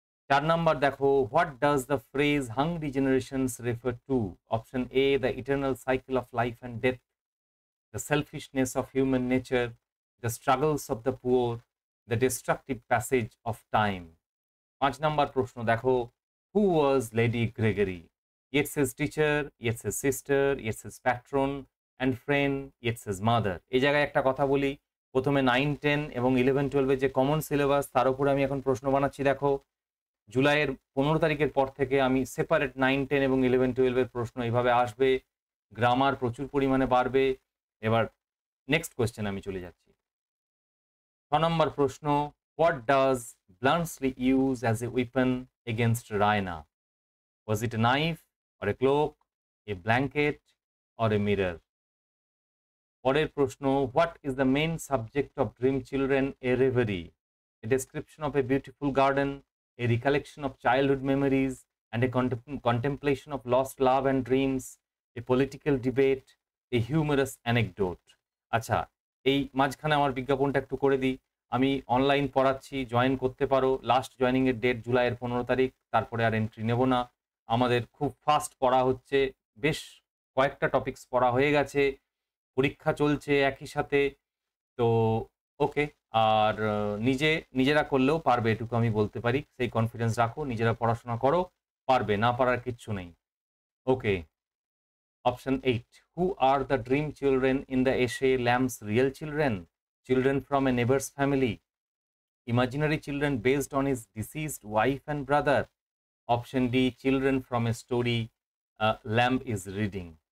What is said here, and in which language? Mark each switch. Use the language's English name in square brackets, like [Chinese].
[Bangla] ৪ number দেখো, [English] what does the phrase hungry generations refer to? Option A, the eternal cycle of life and death, the selfishness of human nature, the struggles of the poor, the destructive passage of time. [Bangla] ৫ number প্রশ্ন দেখো, [English] who was [Bangla] Lady Gregory? [English] Yeats's teacher, Yeats's sister, Yeats's patron and friend, Yeats's mother. [Bangla] এই জায়গায় একটা কথা বলি, প্রথমে 9, 10 এবং 11, 12 এর যে কমন সিলেবাস তার উপরে আমি এখন প্রশ্ন বানাচ্ছি দেখো। জুলাইয়ের ১৫ তারিখের পর থেকে আমি সেপারেট 9, 10 এবং 11, 12 এর প্রশ্ন এভাবে আসবে। গ্রামার প্রচুর পরিমাণে বাড়বে। এবার নেক্সট কোয়েশ্চেন আমি চলে যাচ্ছি। ৬ নম্বর প্রশ্ন, [English] What does Bluntschli use as a weapon against Raina? Was it a knife or a cloak, a blanket or a mirror? [Bangla] পরের প্রশ্ন, [English] What is the main subject of Dream Children a Reverie? A description of a beautiful garden, a recollection of childhood memories, and a contemplation of lost love and dreams, a political debate, a humorous anecdote. [Bangla] আচ্ছা, এই মাঝখানে আমার বিজ্ঞাপনটা একটু করে দিই। আমি online পড়াচ্ছি, join করতে পারো। লাস্ট জয়েনিং এর ডেট জুলাইয়ের ১৫ তারিখ। তারপরে আর এন্ট্রি নেব না। আমাদের খুব ফাস্ট পড়া হচ্ছে। বেশ কয়েকটা টপিকস পড়া হয়ে গেছে। পরীক্ষা চলছে একই সাথে। তো ওকে। আর নিজেরা করলেও পারবে এটুকু আমি বলতে পারি। সেই কনফিডেন্স রাখো, নিজেরা পড়াশোনা করো, পারবে, না পারার কিচ্ছু নেই। ওকে, option 8. [English] Who are the dream children in the essay Lamb's Real Children? Children from a neighbor's family. Imaginary children based on his deceased wife and brother. Option D. Children from a story Lamb is reading.